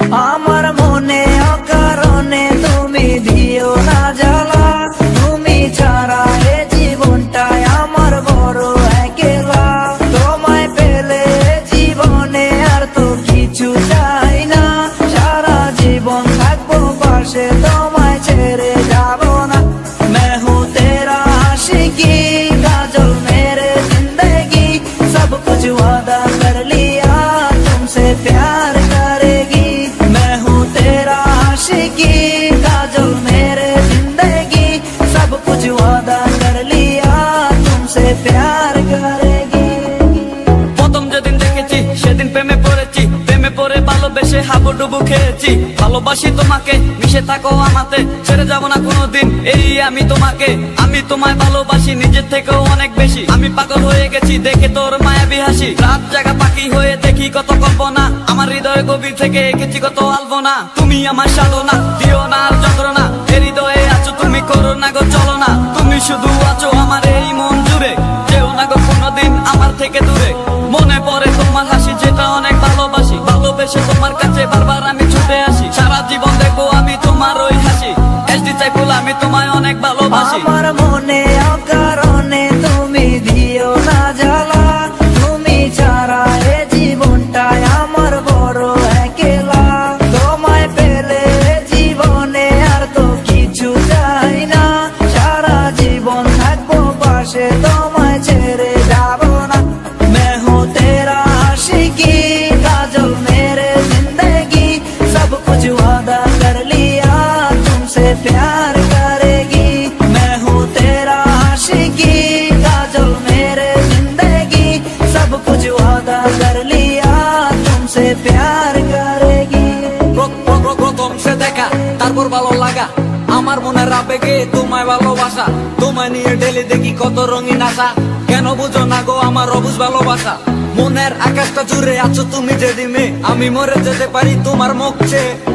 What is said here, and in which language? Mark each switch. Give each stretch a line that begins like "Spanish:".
Bangla: আমার মনে অকারণে তুমি দিও না জ্বালা, তুমি ছাড়া এ জীবনটাই আমার বড় একলা। তোমায় পেলে জীবনে আর তো কিছু চাই না, সারা জীবন থাকবো পাশে, তোমায় ছেড়ে যাব না।
Hindi: मैं हूँ तेरा आशिकी, काजल मेरे जिंदगी, सब कुछ वादा कर लिया तुमसे प्यार करेगी। मैं हूँ तेरा आशिकी, काजल मेरे जिंदगी, सब कुछ वादा कर लिया तुमसे प्यार करेगी।
Bangla: প্রথম যেদিন দেখেছি সেদিন প্রেমে পড়েছি, প্রেমে পড়ে ভালোবেসে হাবুডুবু খেয়েছি। ভালোবাসি তোমাকে, মিশে থাকো আমাতে, ছেড়ে যাব না কোনোদিন এই আমি তোমাকে। আমি তোমায় ভালোবাসি নিজের থেকেও অনেক বেশি, আমি পাগল হয়ে গেছি দেখে তোর মায়াবী হাসি। রাত জাগা পাখি হয়ে দেখি কত কল্পনা, আমার হৃদয়ে গভীর থেকে এঁকেছি কত আলপনা। তুমি আমার সাধনা, দিও না আর যন্ত্রণা, এ হৃদয়ে আছো তুমি, করো না গো চলো না। তুমি শুধু আছো আমার এই মন জুড়ে, যেও না গো কোনোদিন আমার থেকে দূরে। মনে পড়ে তোমার হাসি যেটা অনেক ভালোবাসি, ভালোবেসে তোমার কাছে বারবার আমি ছুটে আসি। সারা জীবন দেখবো আমি তোমার ওই হাসি, এসডি চাইফুল আমি তোমায় অনেক ভালোবাসি। আমার মনে অকারণে তুমি দিও না জ্বালা, তুমি ছাড়া এ জীবনটাই আমার বড় একলা। তোমায় পেলে জীবনে আর তো কিছু চাই না, সারা জীবন থাকবো পাশে, তোমায় ছেড়ে যাব না।
Hindi: मैं हूँ तेरा आशिकी, काजल मेरे जिंदगी, सब कुछ वादा कर लिया तुमसे प्यार करेगी। मैं हूँ तेरा आशिकी, काजल मेरे जिंदगी, सब कुछ वादा कर लिया तुमसे प्यार करेगी।
Bangla: প্রথম সে দেখা তারপর ভালো লাগা, আমার মনের আবেগে তোমায় ভালোবাসা। তোমায় নিয়ে ডেলি দেখি কত রঙিন আশা, কেন বুঝো না গো আমার অবুঝ ভালোবাসা। মনের আকাশটা জুড়ে আছো তুমি যে ডিমে, আমি মরে যেতে পারি তোমার মুখ চেয়ে।